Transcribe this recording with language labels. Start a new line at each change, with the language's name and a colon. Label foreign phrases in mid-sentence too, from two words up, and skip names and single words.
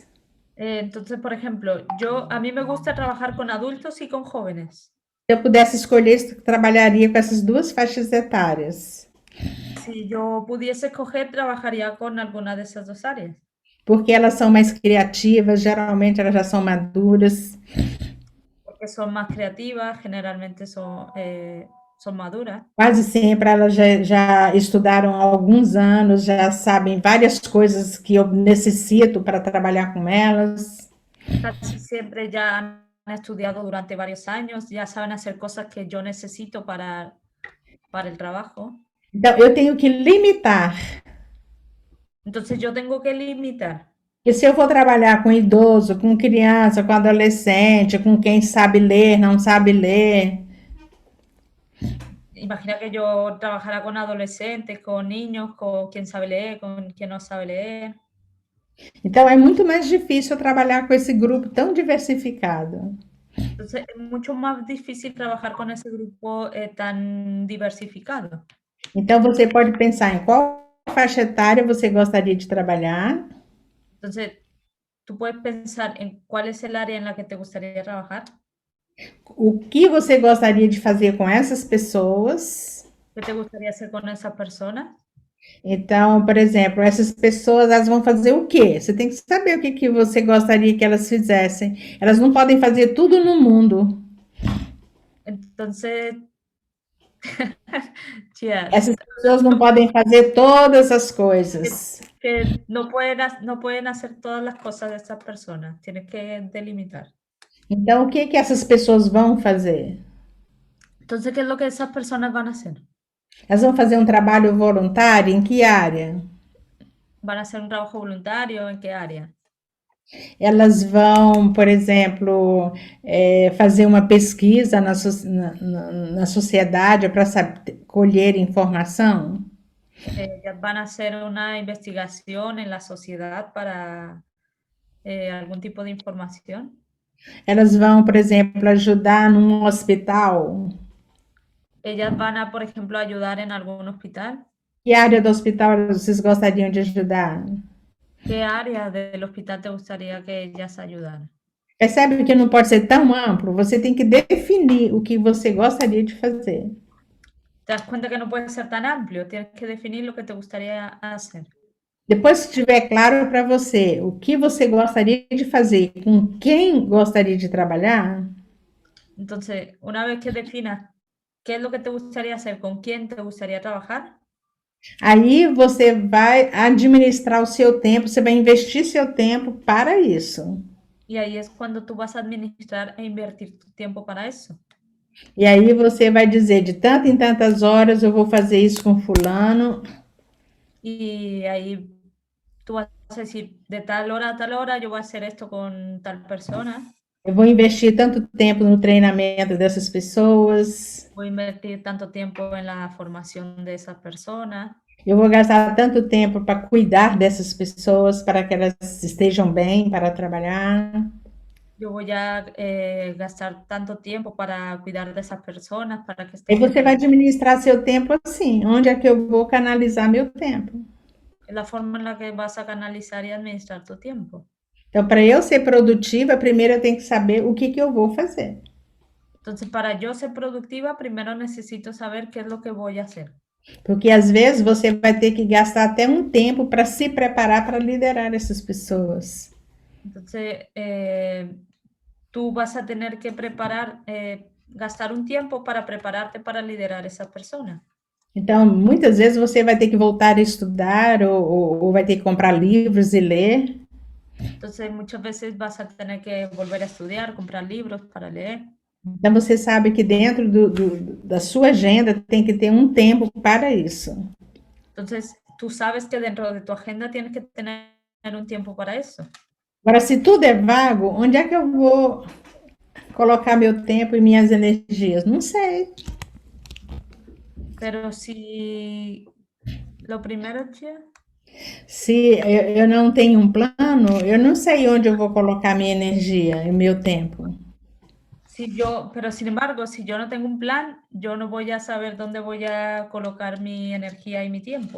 Spanish: Entonces, por ejemplo, a mí me gusta trabajar con adultos y con jóvenes.
Portuguese: Se eu pudesse escolher, trabalharia com essas duas faixas etárias.
Spanish: Si yo pudiese escoger, trabajaría con alguna de esas dos áreas.
Portuguese: Porque elas são mais criativas, geralmente elas já são maduras.
Spanish: Porque son más creativas, generalmente son maduras.
Portuguese: Quase sempre elas já estudaram há alguns anos, já sabem várias coisas que eu necessito para trabalhar com elas.
Spanish: Casi siempre ya han estudiado durante varios años, ya saben hacer cosas que yo necesito para el trabajo.
Portuguese: Então, eu tenho que limitar.
Spanish: Entonces yo tengo que limitar.
Portuguese: E se eu for trabalhar com idoso, com criança, com adolescente, com quem sabe ler, não sabe ler,
Spanish: Imagina que yo trabajara con adolescentes, con niños, con quien sabe leer, con quien no sabe leer.
Portuguese: então é muito mais difícil trabalhar com esse grupo tão diversificado.
Spanish: Entonces es mucho más difícil trabajar con ese grupo tan diversificado.
Portuguese: Então você pode pensar em qual faixa etária você gostaria de trabalhar.
Spanish: Entonces, tú puedes pensar en cuál es el área en la que te gustaría trabajar.
Portuguese: O que você gostaria de fazer com essas pessoas?
Spanish: ¿Qué te gustaría hacer con esas personas?
Portuguese: Então, por exemplo, essas pessoas, elas vão fazer o quê? Você tem que saber o que você gostaria que elas fizessem. Elas não podem fazer tudo no mundo.
Spanish: Entonces, yeah,
Portuguese: Essas pessoas não podem fazer todas as coisas.
Spanish: que no pueden hacer todas las cosas de esas personas. Tienes que delimitar.
Portuguese: Então, o que essas pessoas vão fazer?
Spanish: Entonces, ¿qué es lo que esas personas van a hacer?
Portuguese: Elas vão fazer um trabalho voluntário em que área?
Spanish: ¿Van a hacer un trabajo voluntario? ¿En qué área?
Portuguese: Elas vão, por exemplo, fazer uma pesquisa na sociedade para colher informação?
Spanish: Ellas van a hacer una investigación en la sociedad para algún tipo de información.
Portuguese: Elas vão, por exemplo, ajudar num hospital?
Spanish: Ellas van a, por ejemplo, ayudar en algún hospital.
Portuguese: Que área do hospital vocês gostariam de ajudar?
Spanish: ¿Qué área del hospital te gustaría que ellas ayudaran?
Portuguese: Percebe que não pode ser tão amplo? Você tem que definir o que você gostaria de fazer.
Spanish: ¿Te das cuenta que no puede ser tan amplio? Tienes que definir lo que te gustaría hacer.
Portuguese: Depois que estiver claro para você o que você gostaria de fazer, com quem gostaria de trabalhar,
Spanish: Entonces, una vez que definas qué es lo que te gustaría hacer, con quién te gustaría trabajar,
Portuguese: aí você vai administrar o seu tempo, você vai investir seu tempo para isso.
Spanish: y ahí es cuando tú vas a administrar e invertir tu tiempo para eso.
Portuguese: E aí você vai dizer, de tanto em tantas horas eu vou fazer isso com fulano,
Spanish: Y ahí tú vas a decir, de tal hora a tal hora yo voy a hacer esto con tal persona,
Portuguese: eu vou investir tanto tempo no treinamento dessas pessoas,
Spanish: voy a invertir tanto tiempo en la formación de esas personas,
Portuguese: eu vou gastar tanto tempo para cuidar dessas pessoas, para que elas estejam bem para trabalhar.
Spanish: yo voy a gastar tanto tiempo para cuidar de esas personas, para que
Portuguese: Aí
Spanish: estén
Portuguese: você vai
Spanish: bien.
Portuguese: administrar seu tempo assim, onde é que eu vou canalizar meu tempo.
Spanish: Es la forma en la que vas a canalizar y administrar tu tiempo.
Portuguese: Então, para eu ser produtiva, primeiro eu tenho que saber o que eu vou fazer.
Spanish: Entonces, para yo ser productiva, primero necesito saber qué es lo que voy a hacer.
Portuguese: Porque às vezes você vai ter que gastar até um tempo para se preparar para liderar essas pessoas.
Spanish: Entonces, tú vas a tener que gastar un tiempo para prepararte para liderar esa persona.
Portuguese: Então, muitas vezes você vai ter que voltar a estudar ou vai ter que comprar livros e ler.
Spanish: Entonces, muchas veces vas a tener que volver a estudiar, comprar libros para leer.
Portuguese: Então, você sabe que dentro da sua agenda tem que ter um tempo para isso.
Spanish: Entonces, tú sabes que dentro de tu agenda tienes que tener un tiempo para eso.
Portuguese: Agora, se tudo é vago, onde é que eu vou colocar meu tempo e minhas energias? Não sei.
Spanish: Pero si lo primero, Chia,
Portuguese: Se eu não tenho um plano, eu não sei onde eu vou colocar minha energia e meu tempo.
Spanish: pero sin embargo, si yo no tengo un plan, yo no voy a saber dónde voy a colocar mi energía y mi tiempo.